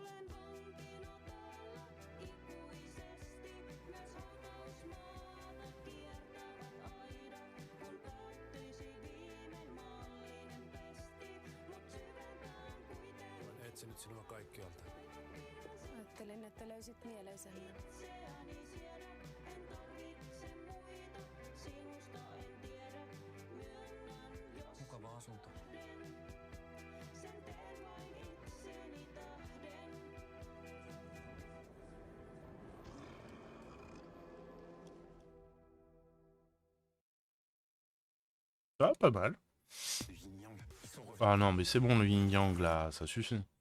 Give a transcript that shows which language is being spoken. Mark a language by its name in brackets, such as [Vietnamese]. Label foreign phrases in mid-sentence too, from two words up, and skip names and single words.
[Finnish] Olen etsinyt sinua kaikkialta. Ajattelin, että löysit mieleisemmän. Mukava asunto. [French] Ah, pas mal. Ah non, mais c'est bon le yin-yang là, ça suffit.